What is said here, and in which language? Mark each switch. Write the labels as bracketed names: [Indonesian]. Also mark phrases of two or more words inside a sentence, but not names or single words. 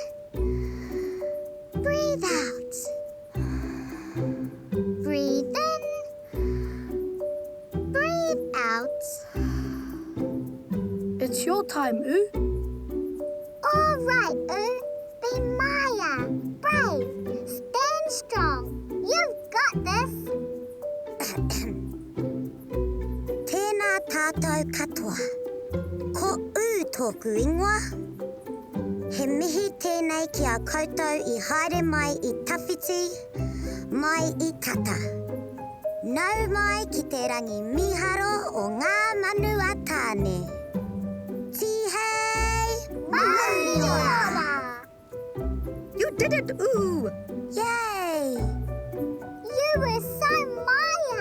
[English] Breathe out. Breathe in. Breathe out. It's your time, Oo. All right, Oo. Be Maya. Brave. Stand strong. You've got this. [Māori] Tēnā tātou katoa. Ko tōku ingoa. He mihi tēnei ki a koutou I haere mai I tawhiti, mai I tata. Nau mai ki te rangi miharo o ngā manu a tāne. Tihei! Māori ora! [English] You did it, Oo. Yay! You were so Maya!